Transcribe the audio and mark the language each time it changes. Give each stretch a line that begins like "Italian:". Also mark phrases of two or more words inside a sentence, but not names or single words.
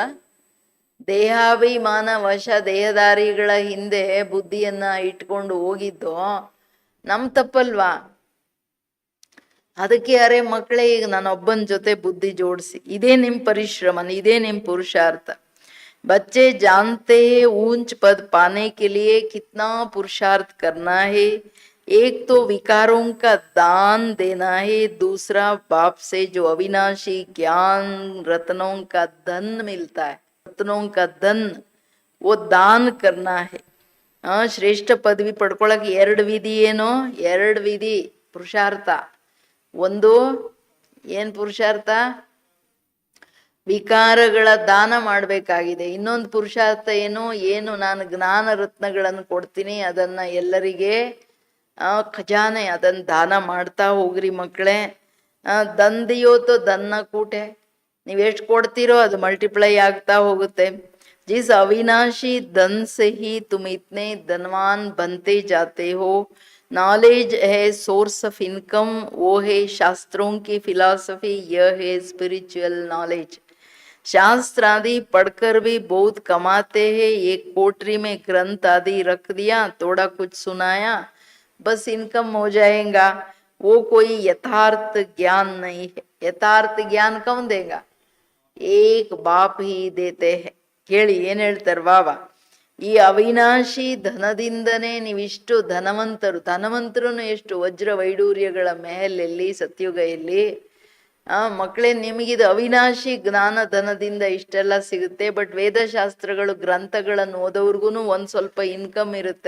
Kannada: ದೇಹಾಭಿಮಾನ ವಶ ದೇಹದಾರಿಗಳ ಹಿಂದೆ ಬುದ್ಧಿಯನ್ನ ಇಟ್ಕೊಂಡು ಹೋಗಿದ್ದು ನಮ್ ತಪ್ಪಲ್ವಾ? ಅದಕ್ಕೆ ಅರೆ ಮಕ್ಕಳೇ, ಈಗ ನಾನೊಬ್ಬನ ಜೊತೆ ಬುದ್ಧಿ ಜೋಡಿಸಿ, ಇದೇ ನಿಮ್ ಪರಿಶ್ರಮ, ಇದೇ ನಿಮ್ ಪುರುಷಾರ್ಥ.
Hindi: बच्चे जानते हैं ऊंच पद पाने के लिए कितना पुरुषार्थ करना है. एक तो विकारों का दान देना है, दूसरा बाप से जो अविनाशी ज्ञान रत्नों का धन मिलता है, रत्नों का धन वो दान करना है.
Kannada: ಶ್ರೇಷ್ಠ ಪದವಿ ಪಡ್ಕೊಳಕ್ಕೆ ಎರಡು ವಿಧಿ. ಏನೋ ಎರಡು ವಿಧಿ ಪುರುಷಾರ್ಥ. ಒಂದು ಏನ್ ಪುರುಷಾರ್ಥ? ವಿಕಾರಗಳ ದಾನ ಮಾಡ್ಬೇಕಾಗಿದೆ. ಇನ್ನೊಂದು ಪುರುಷಾರ್ಥ ಏನು ನಾನು ಜ್ಞಾನ ರತ್ನಗಳನ್ನು ಕೊಡ್ತೀನಿ, ಅದನ್ನ ಎಲ್ಲರಿಗೆ ಖಜಾನೆ ಅದನ್ನ ದಾನ ಮಾಡ್ತಾ ಹೋಗ್ರಿ ಮಕ್ಕಳೇ. ದಂದಿಯೋತು ದನ್ನ ಕೂಟೆ, ನೀವೆಷ್ಟು ಕೊಡ್ತೀರೋ ಅದು ಮಲ್ಟಿಪ್ಲೈ ಆಗ್ತಾ ಹೋಗುತ್ತೆ.
Hindi: जिस अविनाशी धन से ही तुम इतने धनवान बनते जाते हो. नॉलेज है
English: source of income,
Hindi: वो है शास्त्रों की फिलॉसफी, यह है
English: spiritual knowledge.
Hindi: शास्त्र आदि पढ़कर भी बहुत कमाते हैं, एक कोठरी में ग्रंथ आदि रख दिया, थोड़ा कुछ सुनाया, बस इनकम हो जाएगा। वो कोई यथार्थ ज्ञान नहीं है। यथार्थ ज्ञान कौन देगा? एक बाप ही देते हैं.
Kannada: ಕೇಳಿ ಏನ್ ಹೇಳ್ತಾರೆ ಬಾಬಾ, ಈ ಅವಿನಾಶಿ ಧನದಿಂದನೇ ನೀವಿಷ್ಟು ಧನವಂತರು ಎಷ್ಟು ವಜ್ರ ವೈಡೂರ್ಯಗಳ ಮಹಲಲ್ಲಿ ಸತ್ಯುಗದಲ್ಲಿ. ಮಕ್ಕಳೇ, ನಿಮಗಿದು ಅವಿನಾಶಿ ಜ್ಞಾನ ಧನದಿಂದ ಇಷ್ಟೆಲ್ಲ ಸಿಗುತ್ತೆ. ಬಟ್ ವೇದಶಾಸ್ತ್ರಗಳು ಗ್ರಂಥಗಳನ್ನು ಓದೋರ್ಗು ಒಂದ್ ಸ್ವಲ್ಪ ಇನ್ಕಮ್ ಇರುತ್ತೆ.